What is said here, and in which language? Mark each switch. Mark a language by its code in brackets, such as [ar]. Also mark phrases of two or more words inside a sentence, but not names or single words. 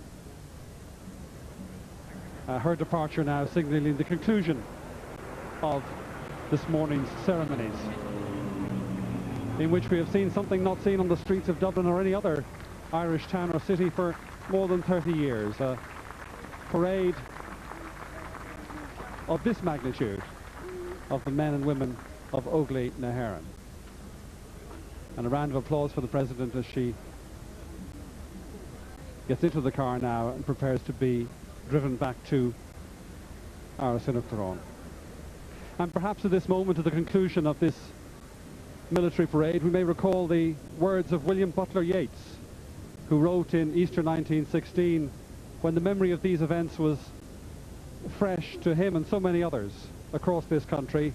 [en] Her departure now signalling the conclusion of this morning's ceremonies, in which we have seen something not seen on the streets of Dublin or any other Irish town or city for more than 30 years. A parade of this magnitude of the men and women of Óglaigh na hÉireann. And a round of applause for the President as she gets into the car now and prepares to be driven back to our Throne. And perhaps at this moment, at the conclusion of this military parade, we may recall the words of William Butler Yeats, who wrote in Easter 1916, when the memory of these events was fresh to him and so many others across this country.